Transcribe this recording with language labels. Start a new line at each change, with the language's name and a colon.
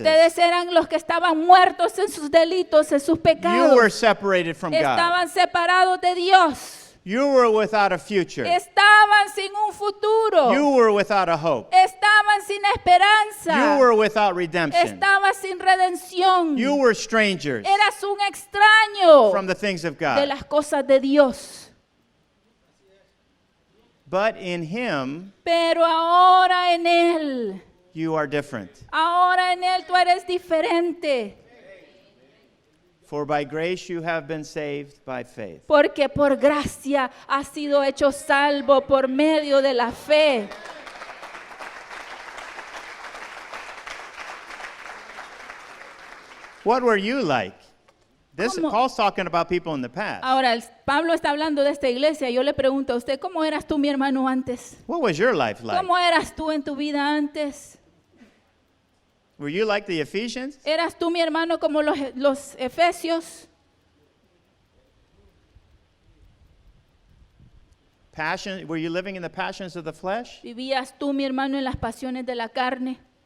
Spanish: Ustedes eran los que estaban muertos en sus delitos, en sus
English: You were
Spanish: pecados.
English: separated from God.
Spanish: Estaban separados de Dios.
English: You were without a future.
Spanish: Estaban sin un futuro.
English: You were without a hope.
Spanish: Estaban sin esperanza.
English: You were without redemption.
Spanish: Estabas sin redención.
English: You were strangers
Spanish: Eras un extraño
English: from the things of
Spanish: de
English: God.
Spanish: las cosas de Dios.
English: But in Him,
Spanish: Pero ahora en Él,
English: you are different.
Spanish: ahora en Él tú eres diferente.
English: For by grace you have been saved by faith.
Spanish: Porque por gracia has sido hecho salvo por medio de la fe.
English: What were you like? This
Spanish: ¿Cómo?
English: Paul's talking about people in the past.
Spanish: Ahora, Pablo está hablando de esta iglesia. Yo le pregunto a usted, ¿cómo eras tú, mi hermano, antes?
English: What was your life like?
Spanish: ¿Cómo eras tú en tu vida antes?
English: Were you like the Ephesians?
Spanish: ¿Eras tú, mi hermano, como los efesios?
English: Were you living in the passions of the flesh?
Spanish: ¿Vivías tú, mi hermano, en las pasiones de la carne?